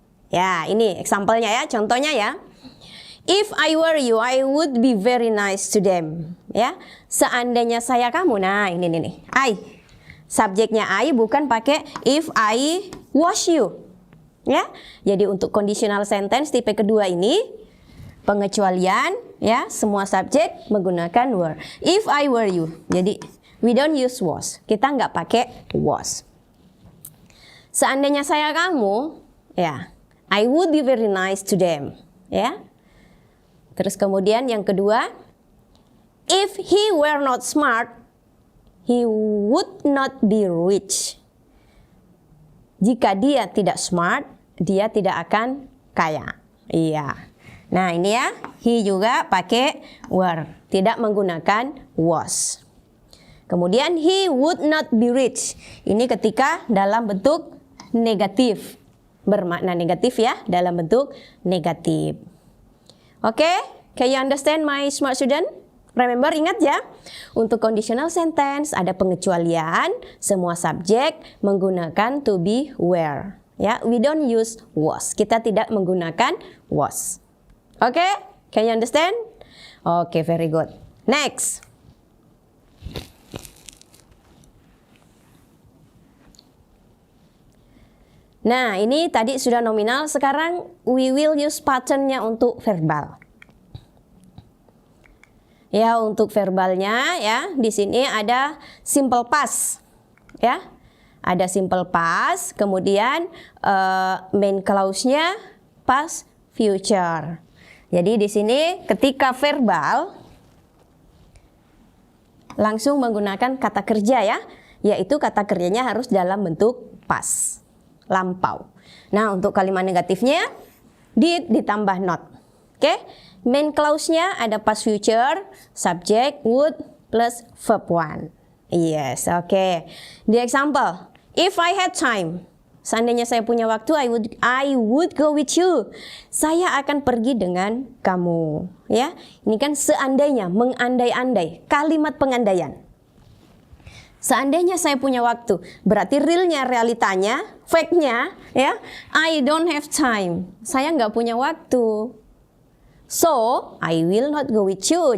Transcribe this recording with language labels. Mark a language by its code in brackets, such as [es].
[id] Ya, ini example-nya ya, contohnya ya. [en] If I were you, I would be very nice to them. [id] Ya, seandainya saya kamu. Nah, ini nih. I. Subjeknya I bukan pakai [en] if I was you. [id] Ya. Jadi untuk conditional sentence tipe kedua ini pengecualian ya, semua subjek menggunakan were. [en] If I were you. [id] Jadi [en] we don't use was. [id] Kita nggak pakai was. Seandainya saya kamu, ya, [en] I would be very nice to them, [id] ya. Terus kemudian yang kedua, [en] if he were not smart, he would not be rich. [id] Jika dia tidak smart, dia tidak akan kaya. Iya. Nah, ini ya, he juga pakai were, tidak menggunakan was. Kemudian [en] he would not be rich. [id] Ini ketika dalam bentuk negatif, bermakna negatif ya, dalam bentuk negatif. [en] Oke, can you understand my smart student? [id] Remember, ingat ya, untuk conditional sentence ada pengecualian, semua subjek menggunakan to be were. [en] Ya, we don't use was. [id] Kita tidak menggunakan was. [en] Oke, can you understand? Oke, very good. Next. [id] Nah, ini tadi sudah nominal, sekarang [en] we will use [id] pattern-nya untuk verbal. Ya, untuk verbalnya ya, di sini ada simple past. Ya. Ada simple past, kemudian main clause-nya past future. Jadi di sini ketika verbal langsung menggunakan kata kerja ya, yaitu kata kerjanya harus dalam bentuk past, lampau. Nah, untuk kalimat negatifnya did ditambah not. Oke, main clause-nya ada past future, subject would plus verb one. [en] Yes, oke. The example, if I had time. [id] Seandainya saya punya waktu, [en] I would go with you. [id] Saya akan pergi dengan kamu. Ya, ini kan seandainya, mengandai-andai, kalimat pengandaian. Seandainya saya punya waktu, berarti realnya, realitanya, fact-nya, ya, [en] I don't have time. [id] Saya nggak punya waktu. [en] So, I will not go with you.